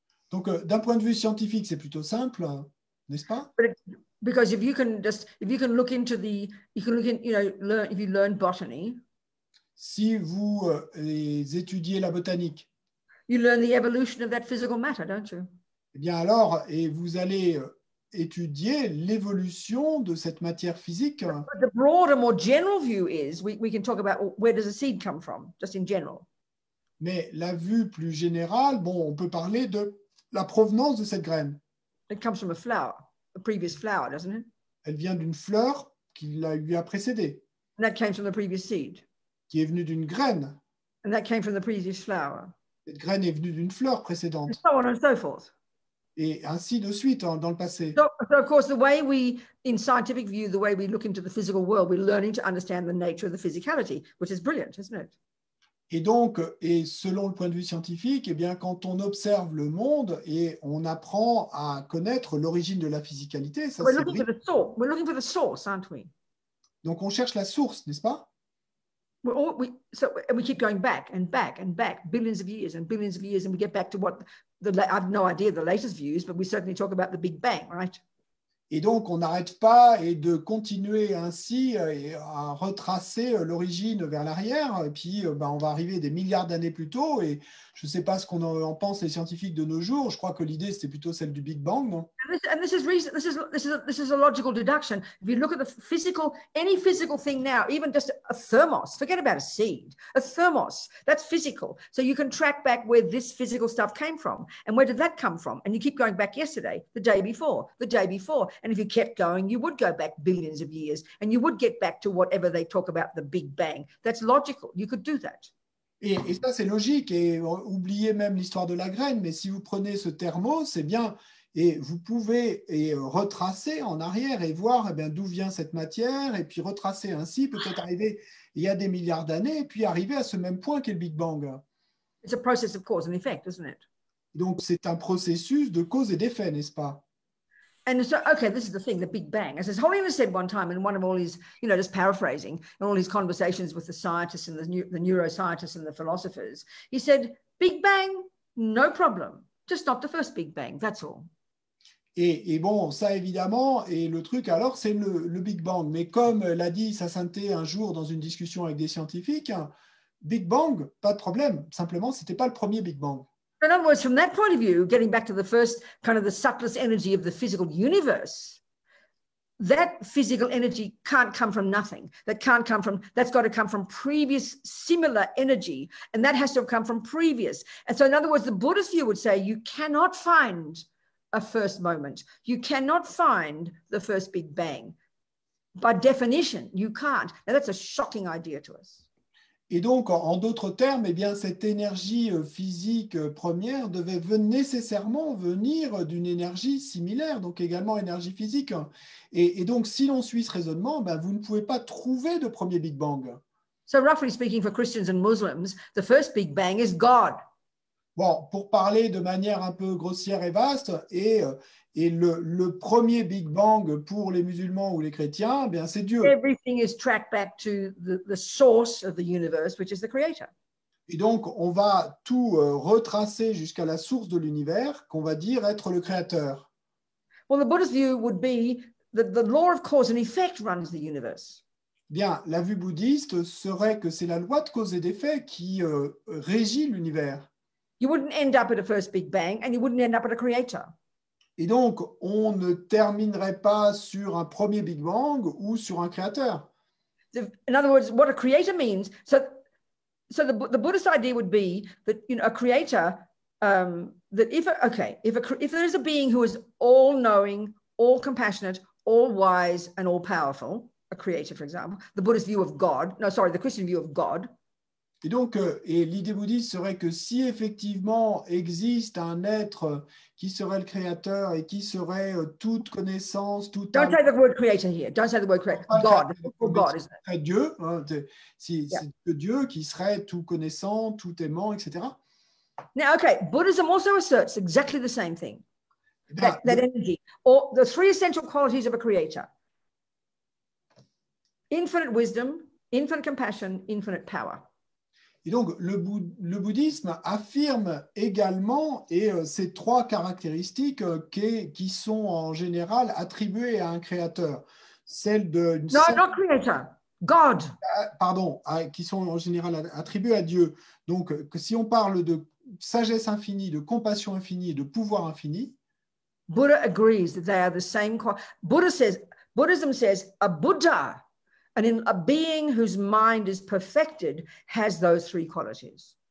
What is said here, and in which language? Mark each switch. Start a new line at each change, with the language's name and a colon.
French: Donc, d'un point de vue scientifique, c'est plutôt simple, n'est-ce pas?
English: Because if you can look into if you learn botany.
French: Si vous étudiez la botanique,
English: you learn the evolution of that physical matter, don't you?
French: Eh bien alors, et vous allez étudier l'évolution de cette matière physique.
English: But the broader, more general view is we can talk about where does a seed come from, just in general.
French: Mais la vue plus générale, bon, on peut parler de la provenance de cette graine.
English: It comes from a flower, a previous flower, doesn't it?
French: Elle vient d'une fleur qui lui a précédé.
English: And that came from the previous seed.
French: Qui est venue d'une graine.
English: And that came from the previous flower.
French: Cette graine est venue d'une fleur précédente.
English: And so on and so forth.
French: Et ainsi de suite dans le passé.
English: So of course, the way in scientific view, the way we look into the physical world, we're learning to understand the nature of the physicality, which is brilliant, isn't it?
French: Et donc, et selon le point de vue scientifique, eh bien, quand on observe le monde et on apprend à connaître l'origine de la physicalité, ça
English: we're looking for the source, aren't we?
French: Donc, on cherche la source, n'est-ce pas?
English: We keep going back and back and back, billions of years, and we get back to what I have no idea the latest views, but we certainly talk about the Big Bang, right?
French: Et donc, on n'arrête pas et de continuer ainsi à retracer l'origine vers l'arrière. Et puis, on va arriver des milliards d'années plus tôt. Et je ne sais pas ce qu'on en pense les scientifiques de nos jours. Je crois que l'idée, c'était plutôt celle du Big Bang, non?
English: This is a logical deduction. If you look at any physical thing now, even just a thermos, forget about a seed, a thermos, that's physical. So you can track back where this physical stuff came from. And where did that come from? And you keep going back yesterday, the day before, the day before. And if you kept going, you would go back billions of years and you would get back to whatever they talk about, the Big Bang. That's logical. You could do that.
French: Et ça, c'est logique. Et oubliez même l'histoire de la graine. Mais si vous prenez ce thermos, c'est bien... Et vous pouvez retracer en arrière et voir d'où vient cette matière, et puis retracer ainsi, peut-être arriver il y a des milliards d'années, et puis arriver à ce même point qu'est le Big Bang.
English: It's a process of cause and effect, isn't it?
French: Donc, c'est un processus de cause et d'effet, n'est-ce pas?
English: And so, okay, this is the thing, the Big Bang. As Holiness said one time in one of all his, just paraphrasing, in all his conversations with the scientists and the neuroscientists and the philosophers, he said, Big Bang, no problem. Just not the first Big Bang, that's all.
French: Et bon, ça évidemment, et le truc alors, c'est le Big Bang. Mais comme l'a dit Sa Sainteté un jour dans une discussion avec des scientifiques, Big Bang, pas de problème. Simplement, ce n'était pas le premier Big Bang.
English: In other words, from that point of view, getting back to the first kind of the subtlest energy of the physical universe, that physical energy can't come from nothing. That's got to come from previous similar energy. And that has to have come from previous. And so in other words, the Buddhist view would say you cannot find a first moment. You cannot find the first Big Bang. By definition, you can't. Now, that's a shocking idea to us.
French: Et donc, en d'autres termes, cette énergie physique première devait nécessairement venir d'une énergie similaire, donc également énergie physique. Et donc, si l'on suit ce raisonnement, vous ne pouvez pas trouver de premier Big Bang.
English: So roughly speaking, for Christians and Muslims, the first Big Bang is God.
French: Bon, pour parler de manière un peu grossière et vaste, et le premier Big Bang pour les musulmans ou les chrétiens, c'est Dieu.
English: Everything is tracked back to the source of the universe, which is the creator.
French: Et donc, on va tout retracer jusqu'à la source de l'univers, qu'on va dire être le créateur.
English: Well, the Buddhist view would be that the law of cause and effect runs the universe.
French: Bien, la vue bouddhiste serait que c'est la loi de cause et d'effet qui régit l'univers.
English: You wouldn't end up at a first Big Bang and you wouldn't end up at a creator.
French: Et donc, on ne terminerait pas sur un premier Big Bang ou sur un créateur.
English: In other words, what a creator means, so the Buddhist idea would be that a creator, that if there is a being who is all-knowing, all-compassionate, all-wise, and all-powerful, a creator, for example, the Buddhist view of God, the Christian view of God.
French: Et donc, l'idée bouddhiste serait que si effectivement existe un être qui serait le créateur et qui serait toute connaissance, tout...
English: Don't say the word creator here. Don't say the word creator. God. God, isn't it?
French: Dieu, c'est Dieu qui serait tout connaissant, tout aimant, etc.
English: Now, okay, Buddhism also asserts exactly the same thing. That energy, or the three essential qualities of a creator. Infinite wisdom, infinite compassion, infinite power.
French: Et donc, le bouddhisme affirme également ces trois caractéristiques qui sont en général attribuées à un créateur. Celle de...
English: not creator, God.
French: Pardon, qui sont en général attribuées à Dieu. Donc, que si on parle de sagesse infinie, de compassion infinie et de pouvoir infini,
English: Buddha agrees that they are the same. Buddhism says a Buddha, and in a being whose mind is perfected, has those three qualities.